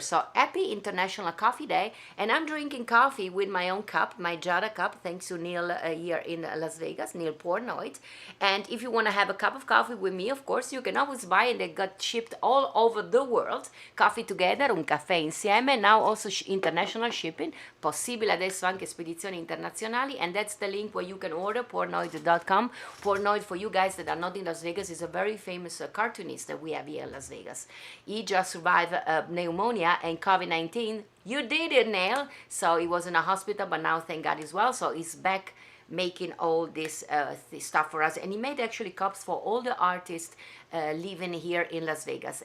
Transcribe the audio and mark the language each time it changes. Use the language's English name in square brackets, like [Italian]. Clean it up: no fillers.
[English] So happy International Coffee Day. And I'm drinking coffee with my own cup, my Giada cup, thanks to Neil here in Las Vegas, Neil Portnoy. And if you want to have a cup of coffee with me, of course, you can always buy it. They got shipped all over the world. Coffee Together, [Italian] un caffè insieme. [English] Now also international shipping. [Italian] Possibile adesso anche spedizioni internazionali. [English] And that's the link where you can order, portnoy.com. Portnoy, for you guys that are not in Las Vegas, is a very famous cartoonist that we have here in Las Vegas. He just survived pneumonia and COVID-19. You did it, Neil. So he was in a hospital, but now thank God he's well. So he's back making all this stuff for us. And he made actually cups for all the artists living here in Las Vegas.